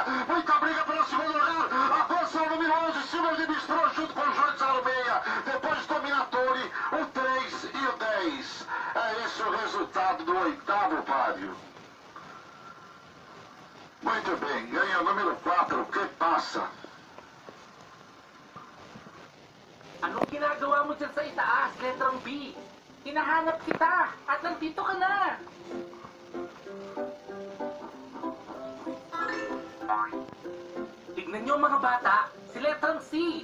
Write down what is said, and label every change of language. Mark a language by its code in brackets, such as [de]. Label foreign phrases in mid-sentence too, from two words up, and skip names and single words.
[pt] Muita briga pelo segundo lugar. Avança o número 11, Silver de Bistrô junto com o Joinzaro meia. Depois Dominatori, o 3 e o 10. É esse o resultado do oitavo páreo. Muito bem, ganha o número 4, que passa. [tl] Anong ginagawa mo dyan sa itaas, letrang B? Hinahanap kita at nandito ka na. Tignan nyo mga bata, si letrang C.